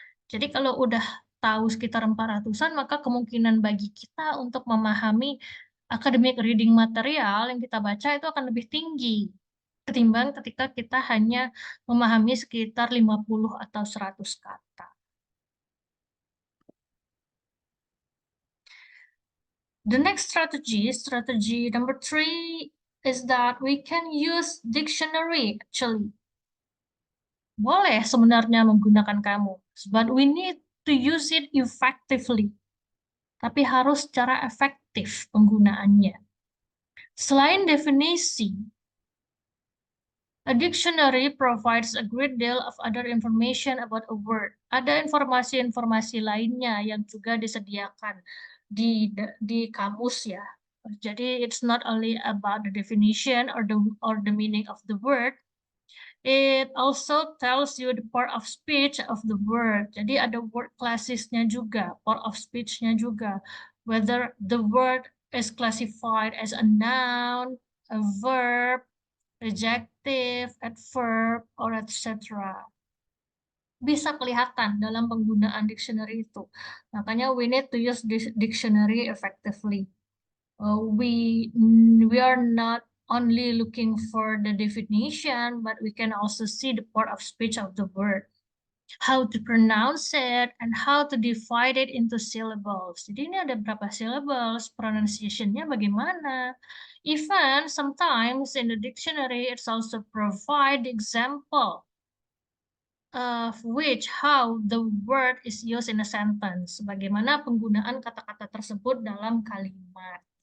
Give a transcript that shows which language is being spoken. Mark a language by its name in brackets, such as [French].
[Indonesian] Jadi kalau udah tahu sekitar 400-an, maka kemungkinan bagi kita untuk memahami academic reading material yang kita baca itu akan lebih tinggi ketimbang ketika kita hanya memahami sekitar 50 atau 100 kata. [English] The next strategy number 3, is that we can use dictionary actually. [Indonesian] Boleh sebenarnya menggunakan kamus, [English] but we need to use it effectively. [Indonesian] Tapi harus secara efektif penggunaannya. Selain definisi, [English] a dictionary provides a great deal of other information about a word. [Indonesian] Ada informasi-informasi lainnya yang juga disediakan di kamus ya. Jadi [English] it's not only about the definition or the meaning of the word. It also tells you the part of speech of the word. [Indonesian] Jadi ada word classesnya juga, part of speech-nya juga. [English] Whether the word is classified as a noun, a verb, adjective, adverb, or etc. [Indonesian] Bisa kelihatan dalam penggunaan dictionary itu. Makanya [English] we need to use this dictionary effectively. We are not only looking for the definition, but we can also see the part of speech of the word, how to pronounce it, and how to divide it into syllables. [Indonesian] Jadi ini ada berapa syllables, pronunciation-nya bagaimana. [English] Even sometimes in the dictionary, it's also provide example of how the word is used in a sentence. [Indonesian] Bagaimana penggunaan kata-kata tersebut dalam kalimat.